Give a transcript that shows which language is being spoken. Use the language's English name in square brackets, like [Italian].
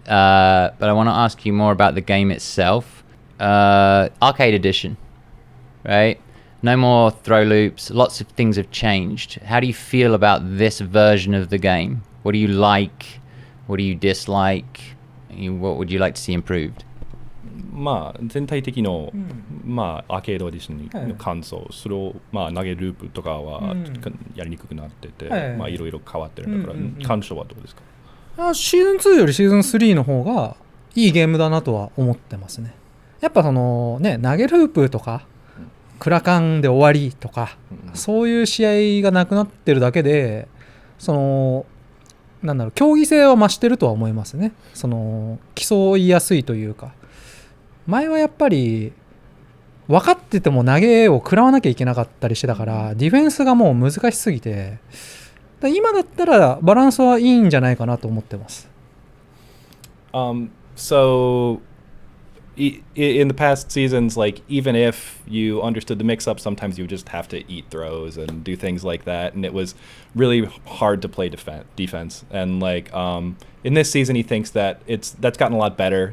[English] But I want to ask you more about the game itself. Arcade edition, right? No more throw loops. Lots of things have changed. How do you feel about this version of the game? What do you like? What do you dislike? What would you like to see improved? [Japanese] 全体的の、アーケードエディションの感想、それを、投げループとかは、やりにくくなってて、いろいろ変わってるんだから、感想はどうですか？シーズン2よりシーズン3の方がいいゲームだなとは思ってますね。やっぱそのね、投げループとかクラカンで終わりとか、そういう試合がなくなってるだけで、競技性は増してるとは思いますね。競いやすいというか。前はやっぱり分かってても投げを食らわなきゃいけなかったりしてたから、ディフェンスがもう難しすぎて、今だったらバランスはいいんじゃないかなと思ってます。 [English] So in the past seasons, like even if you understood the mix-up, sometimes you would just have to eat throws and do things like that, and it was really hard to play defense. And in this season, he thinks that that's gotten a lot better.